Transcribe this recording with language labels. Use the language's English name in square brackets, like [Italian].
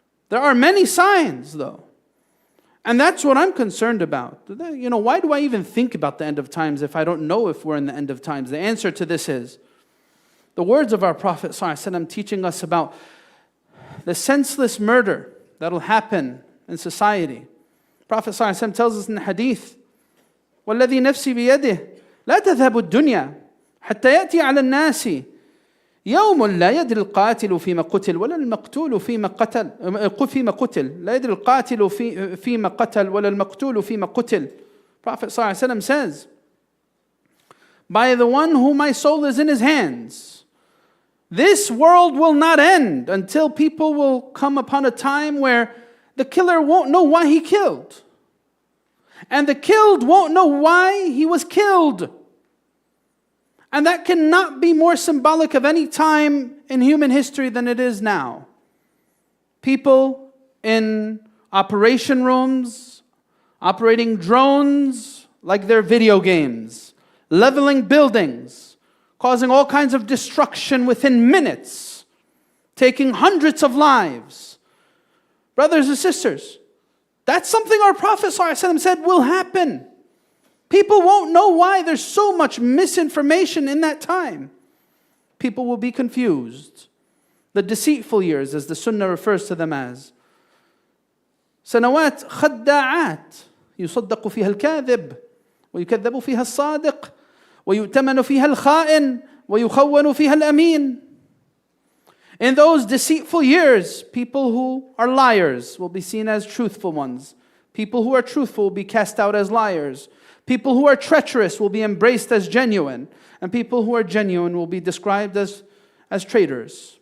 [English] There are many signs though. And that's what I'm concerned about. Why do I even think about the end of times if I don't know if we're in the end of times? The answer to this is the words of our Prophet ﷺ teaching us about the senseless murder that'll happen in society. Prophet ﷺ tells us in the hadith, [Arabic] وَالَّذِي نَفْسِي بِيَدِهِ لَا تَذْهَبُ الدُّنْيا حَتَّى يَأْتِي عَلَى النَّاسِ يوم لا يدري القاتل فيما قتل ولا المقتول فيما قتل لا يدري القاتل فيما قتل ولا المقتول فيما قتل. [English] Prophet ﷺ says, by the one whom my soul is in his hands, this world will not end until people will come upon a time where the killer won't know why he killed, and the killed won't know why he was killed. And that cannot be more symbolic of any time in human history than it is now. People in operation rooms, operating drones like they're video games, leveling buildings, causing all kinds of destruction within minutes, taking hundreds of lives. Brothers and sisters, that's something our Prophet ﷺ said will happen. People won't know why there's so much misinformation in that time. People will be confused. The deceitful years, as the Sunnah refers to them as. [Arabic] سنوات خداعات يصدق فيها الكاذب ويكذب فيها الصادق ويؤتمن فيها الخائن ويخون فيها الأمين. [English] In those deceitful years, people who are liars will be seen as truthful ones. People who are truthful will be cast out as liars. People who are treacherous will be embraced as genuine. And people who are genuine will be described as traitors.